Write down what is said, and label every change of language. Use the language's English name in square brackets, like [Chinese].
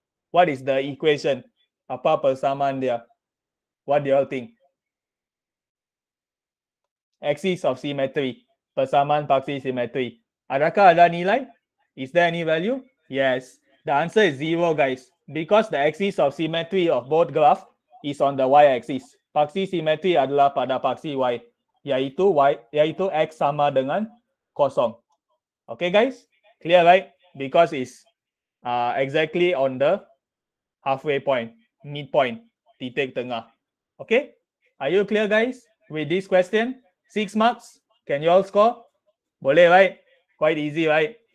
[English] What is the equation? [Malay] Apa persamaan dia? [English] What do you all think? Axis of symmetry, [Malay] persamaan paksi symmetry. Adakah ada nilai? [English] Is there any value? Yes. The answer is 0, guys. Because the axis of symmetry of both graph is on the y-axis. [Malay] Paksi symmetry adalah pada paksi y, yaitu x sama dengan kosong. [English] Okay, guys? Clear, right? Because it's exactly on the halfway point, midpoint, titik tengah. Okay? Are you clear, guys, with this question? 6 marks. Can you all score? Boleh, right? Quite easy, right?